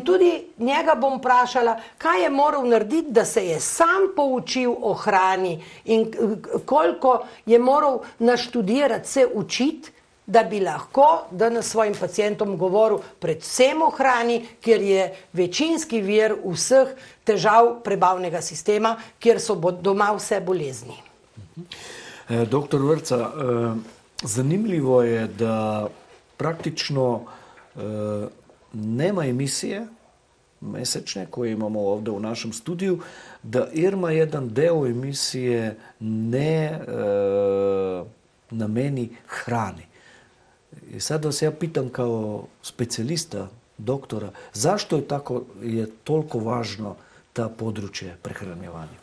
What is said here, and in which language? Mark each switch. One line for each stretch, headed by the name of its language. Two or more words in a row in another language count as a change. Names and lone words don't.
Slovenian: tudi njega bom vprašala, kaj je moral narediti, da se je sam poučil o hrani in koliko je moral naštudirati, se učiti, da bi lahko danes svojim pacientom govoril predvsem o hrani, kjer je večinski vir vseh težav prebavnega sistema, kjer so doma vse bolezni.
Bosnian: Doktor Vrtca, zanimivo je, da praktično nema emisije mesečne, ko imamo ovdje v našem studiu, da Irma jedan deo emisije ne nameni hrani. I sad vas ja pitam kao specijalista, doktora, zašto je toliko važno ta područje prehranjevanja?